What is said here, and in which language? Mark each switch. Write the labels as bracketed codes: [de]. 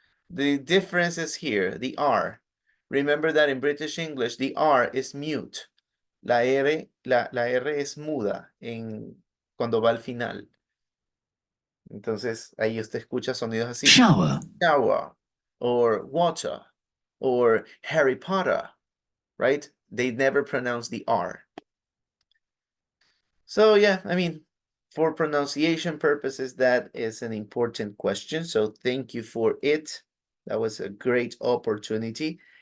[en] The difference is here, the R. Remember that in British English, the R is mute. [es] La R es muda cuando va al final. Entonces, ahí usted escucha sonidos así. [en] Shower. Shower, or water, or Harry Potter, right? They never pronounce the R. So, yeah, I mean, for pronunciation purposes, that is an important question. So thank you for it. That was a great opportunity.